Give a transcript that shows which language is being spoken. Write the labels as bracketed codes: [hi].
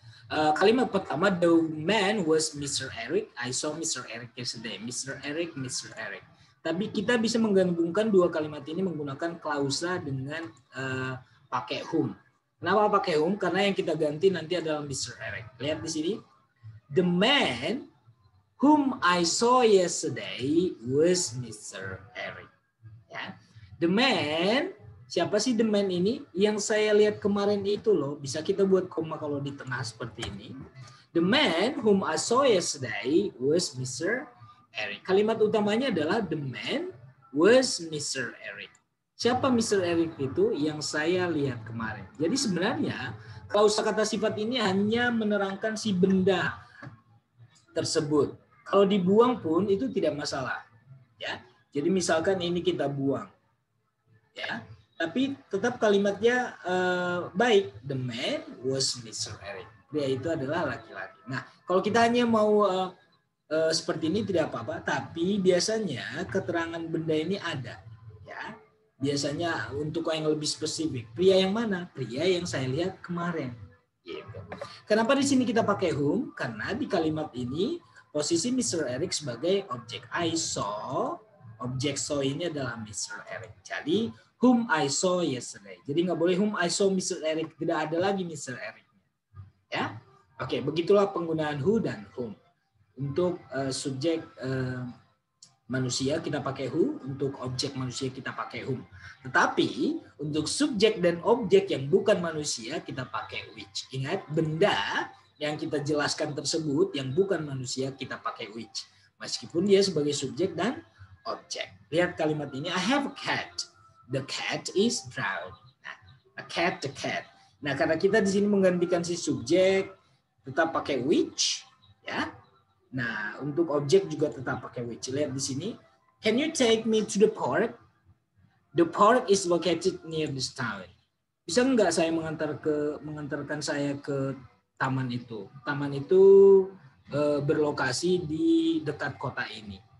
[id] Kalimat pertama, [en] the man was Mr. Eric. I saw Mr. Eric yesterday. Mr. Eric, Mr. Eric. [id] Tapi kita bisa menggabungkan dua kalimat ini menggunakan klausa dengan pakai whom. Kenapa pakai whom? Karena yang kita ganti nanti adalah Mr. Eric. Lihat di sini. [en] The man whom I saw yesterday was Mr. [id] Eric. Ya. The man, siapa sih the man ini? Yang saya lihat kemarin itu loh. Bisa kita buat koma kalau di tengah seperti ini. [en] The man whom I saw yesterday was Mr. Eric. [id] Kalimat utamanya adalah [en] the man was Mr. [id] Eric. Siapa Mr. Eric itu? Yang saya lihat kemarin. Jadi sebenarnya klausa kata sifat ini hanya menerangkan si benda tersebut. Kalau dibuang pun itu tidak masalah. Ya. Jadi misalkan ini kita buang. Ya. Tapi tetap kalimatnya baik. [en] The man was Mr. Eric. [id] Pria itu adalah laki-laki. Nah, kalau kita hanya mau seperti ini tidak apa-apa, tapi biasanya keterangan benda ini ada, ya. Biasanya untuk yang lebih spesifik, pria yang mana? Pria yang saya lihat kemarin. Gitu. Kenapa di sini kita pakai whom? Karena di kalimat ini posisi Mr. Eric sebagai objek. [en] I saw, [id] objek saw ini adalah Mr. Eric. [en] Jadi whom I saw yesterday. [id] Jadi nggak boleh [en] whom I saw Mr. Eric, [id] tidak ada lagi Mr. Eric. Ya, oke, begitulah penggunaan who dan whom. Untuk subjek manusia kita pakai who, untuk objek manusia kita pakai whom. Tetapi untuk subjek dan objek yang bukan manusia kita pakai which. Ingat, benda yang kita jelaskan tersebut yang bukan manusia kita pakai which. Meskipun dia sebagai subjek dan objek. Lihat kalimat ini, [en] I have a cat. The cat is brown. Nah, a cat, the cat. [id] Nah, karena kita di sini menggantikan si subjek tetap pakai which, ya. Nah, untuk objek juga tetap pakai which. Lihat di sini. [en] Can you take me to the park? The park is located near this town. [id] Bisa nggak saya mengantarkan saya ke taman itu? Taman itu berlokasi di dekat kota ini.